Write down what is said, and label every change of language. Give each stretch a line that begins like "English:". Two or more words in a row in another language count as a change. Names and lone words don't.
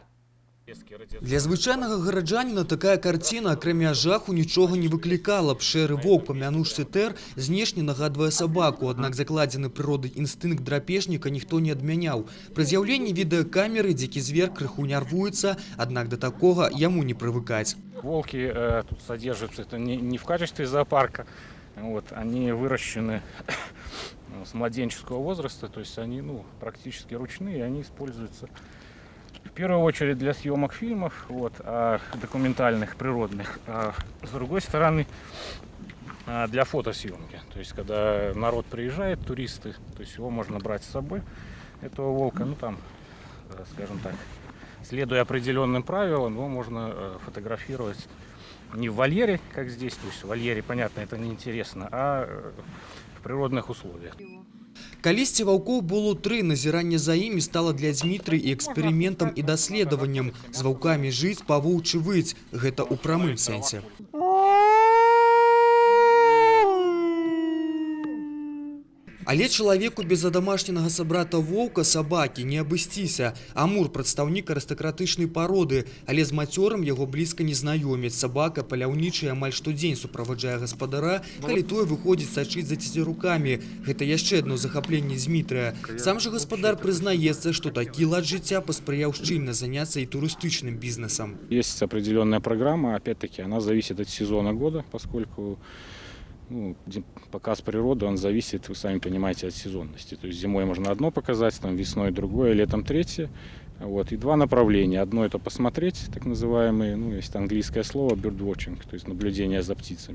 Belarusian: Для звычайнага гараджаніна такая карціна, акрамя жаху, нічога не выклікала б. Шэры воўк, памянуўшы тэр, знешне нагадвае сабаку, аднак закладзены прыродай інстынкт драпежніка ніхто не адмяняў. Пры з'яўленні відэакамеры дзікі звер крыху нервуецца, аднак да такога яму не прывыкаць.
Russian: Волки тут содержатся это не в качестве зоопарка, они выращены с младенческого возраста, то есть они практически ручные, они используются в первую очередь для съемок фильмов, документальных, природных, а с другой стороны для фотосъемки. То есть когда народ приезжает, туристы, то есть его можно брать с собой, этого волка, скажем так, следуя определенным правилам, его можно фотографировать не в вольере, как здесь, то есть в вольере, понятно, это неинтересно, а в природных условиях.
Belarusian: Калісьці ваўкоў было 3, назіранне за імі стала для Дзмітры і эксперыментам і даследаваннем. З ваўкамі жыць, па-воўчы выць. Гэта ў прамым сэнсе. Але чалавеку без адамашненага сабрата воўка, сабакі, не абысціся. Амур – прадстаўнік арыстакратычнай пароды, але з мацёрам яго блізка не знаёміць. Сабака паляўнічы амаль штодзень суправаджае гаспадара, калі той выходзіць сачыць за цецерукамі. Гэта яшчэ адно захапленне Дзмітрыя. Сам жа гаспадар прызнаецца, што такі лад жыцця паспрыяў шчыльна заняцца і турыстычным бізнесам.
Russian: Есть определенная программа, опять-таки, она зависит от сезона года, поскольку показ природы, он зависит, вы сами понимаете, от сезонности. То есть зимой можно одно показать, весной другое, летом третье. И 2 направления. Одно это посмотреть, так называемые, есть английское слово birdwatching, то есть наблюдение за птицами.